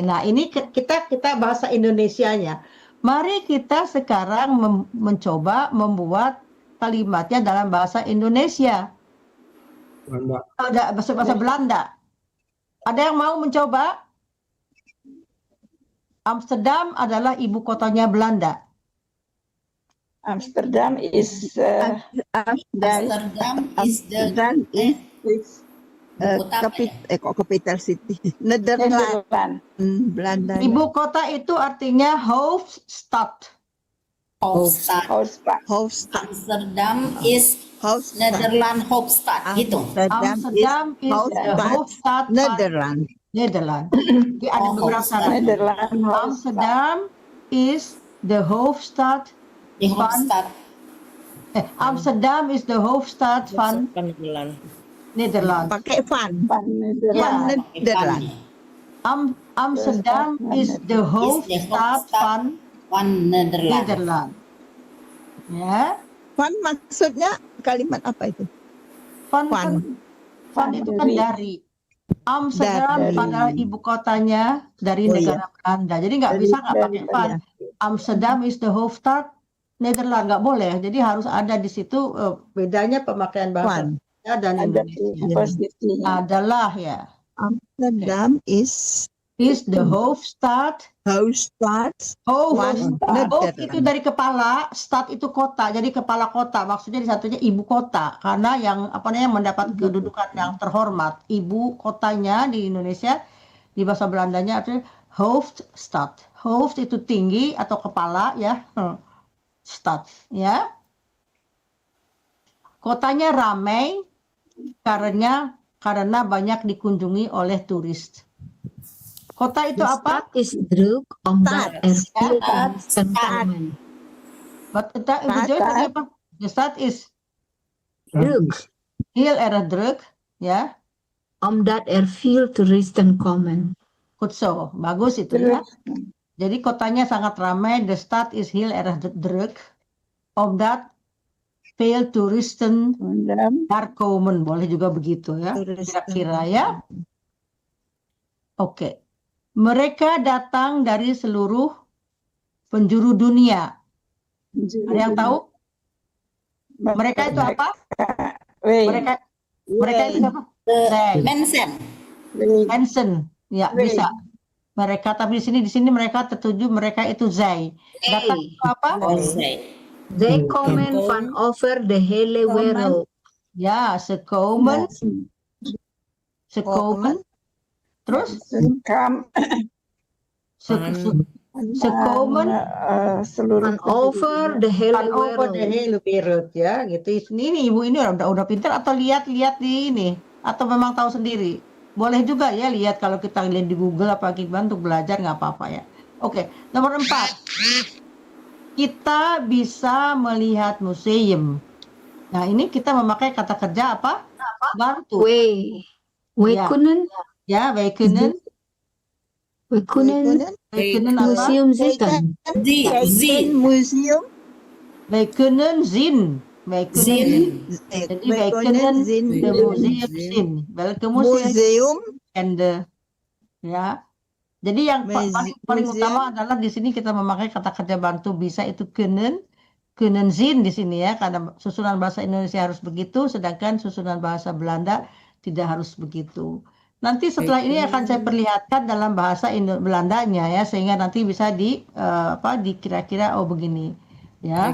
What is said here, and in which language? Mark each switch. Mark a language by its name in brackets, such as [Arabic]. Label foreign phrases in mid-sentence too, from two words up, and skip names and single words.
[Indonesian] Nah, ini kita bahasa Indonesianya. Mari kita sekarang mencoba membuat kalimatnya dalam bahasa Indonesia. Ada bahasa Belanda. Ada yang mau mencoba? Amsterdam adalah ibu kotanya Belanda. [Dutch] Amsterdam is [English] Amsterdam is the Capital City. [Dutch] Nederland. [Indonesian] Belanda. Ibu kota itu artinya Hoofdstad. [Dutch] Hoofdstad. Hoofdstad. Amsterdam is Nederland Hoofdstad gitu. Amsterdam is the Hoofdstad van Nederland. Nederland. [Indonesian] Jadi ada beberapa syarat. [Dutch] Amsterdam is the Hoofdstad [Indonesian] Di Hoofdstad. [Dutch] Amsterdam is the Hoofdstad van Nederland. [Indonesian] Pakai van. Ya. [Dutch] Nederland. Amsterdam is the Hoofdstad van Nederland. [Indonesian] Ya. Van maksudnya kalimat apa itu? [Dutch] Van Van. [Indonesian] itu kan dari. Amsterdam adalah ibu kotanya dari negara Belanda. Jadi nggak bisa nggak pakai van. [Dutch] Amsterdam is the Hoofdstad Nederland, [Indonesian] nggak boleh. Jadi harus ada di situ bedanya pemakaian bahasa dan Indonesia. Adalah ya. [Dutch] Amsterdam is the Hoofdstad. Hoofdstad. [Indonesian] Hoofd itu dari kepala, stad itu kota. Jadi kepala kota. Maksudnya di satunya ibu kota. Karena yang mendapat kedudukan yang terhormat. Ibu kotanya di Indonesia di bahasa Belandanya artinya Hoofdstad. Hoofd itu tinggi atau kepala ya. Stad ya. Kotanya ramai karena banyak dikunjungi oleh turis. Kota itu apa? [Dutch] Stad is druk omdat er veel toeristen komen. The stad is Druk heel erg druk, ya. omdat er veel toeristen komen. Goed zo, [Indonesian] bagus itu ya. Jadi kotanya sangat ramai. [Dutch] The stad is heel erg druk, omdat veel toeristen daar komen. [Indonesian] Boleh juga begitu ya. Kira-kira ya. Oke. Mereka datang dari seluruh penjuru dunia. Ada yang tahu? Mereka itu apa? Mereka itu apa? Mensen. Ya, bisa. Mereka, tapi di sini mereka tertuju, mereka itu zij. Datang itu apa? [Dutch] Zij komen van over de hele wereld. Ya, ze komen. Terus? Ze komen Van over de hele wereld [Indonesian] ya, gitu. Ini ibu ini udah pintar atau lihat di ini atau memang tahu sendiri? Boleh juga ya lihat kalau kita lihat di Google apa gimana untuk belajar nggak apa-apa ya. Oke, nomor 4. Kita bisa melihat museum. Nah, ini kita memakai kata kerja apa? Bantu. [Dutch] We kunnen. Ya, wij kunnen Museum zitten. Museum. Wij kunnen zien. Jadi wij kunnen de museum zien. Welke museum? [Indonesian] Ya. Jadi yang paling utama adalah di sini kita memakai kata kerja bantu bisa itu [Dutch] kunnen zien [Indonesian] di sini ya, karena susunan bahasa Indonesia harus begitu, sedangkan susunan bahasa Belanda tidak harus begitu. Nanti setelah ini akan saya perlihatkan dalam bahasa Belandanya ya, sehingga nanti bisa dikira-kira begini ya.